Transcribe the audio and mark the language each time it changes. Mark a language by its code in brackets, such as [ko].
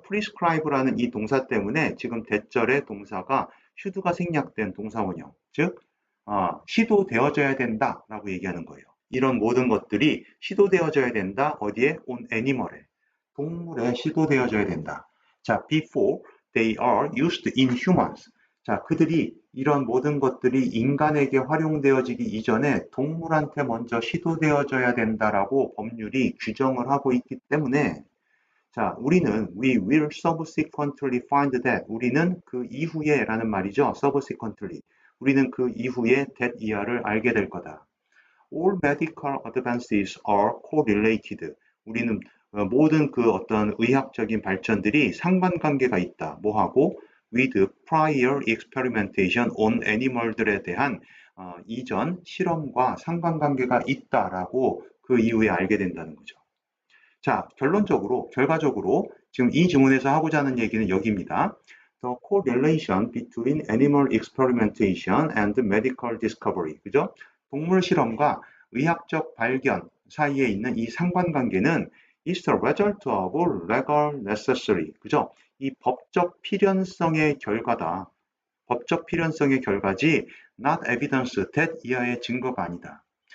[ko] prescribe라는 이 동사 때문에 지금 대절의 동사가 should가 생략된 동사원형, 즉 시도되어져야 된다라고 얘기하는 거예요. 이런 모든 것들이 시도되어져야 된다. 어디에? on animal에. 동물에 시도되어져야 된다. [en] 자, before they are used in humans. [ko] 자, 이런 모든 것들이 인간에게 활용되어지기 이전에 동물한테 먼저 시도되어져야 된다라고 법률이 규정을 하고 있기 때문에 자, [en] we will subsequently find that, [ko] 우리는 그 이후에 라는 말이죠. [en] subsequently. [ko] 우리는 그 이후에 that 이하를 알게 될 거다. [en] All medical advances are correlated. [ko] 우리는 모든 그 어떤 의학적인 발전들이 상관관계가 있다. 뭐하고? [en] With prior experimentation on [ko] animal들에 대한 이전 실험과 상관관계가 있다라고 그 이후에 알게 된다는 거죠. 자, 결과적으로 지금 이 지문에서 하고자 하는 얘기는 여기입니다. [en] The correlation between animal experimentation and medical discovery. [ko] 그죠? 동물 실험과 의학적 발견 사이에 있는 이 상관관계는 [en] is the result of legal necessary. [ko] 그죠? 이 법적 필연성의 결과다. 법적 필연성의 결과지 [en] not evidence that [ko] 이하의 증거가 아니다.